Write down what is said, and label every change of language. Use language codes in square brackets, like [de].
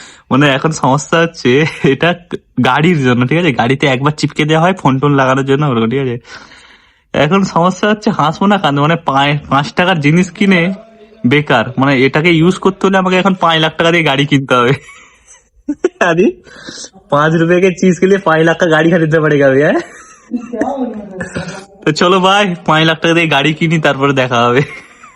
[bn] মানে এখন সমস্যা হচ্ছে এটা গাড়ির জন্য, ঠিক আছে, গাড়িতে একবার চিপকে দেওয়া হয় ফোন টোন লাগানোর জন্য, ওরকম, ঠিক আছে। এখন সমস্যা হচ্ছে হাসবো না কাঁদবো, মানে 5 টাকার জিনিস কিনে বেকার, মানে এটাকে ইউজ করতে হলে আমাকে এখন 5 লাখ টাকা দিয়ে গাড়ি কিনতে হবে। [hi] আরে 5 रुपए के चीज के लिए 5 लाख का गाड़ी खरीदना पड़ेगा भैया। [bn] তো চলো ভাই, 5 লাখ টাকা দিয়ে গাড়ি কিনি, তারপরে দেখা হবে।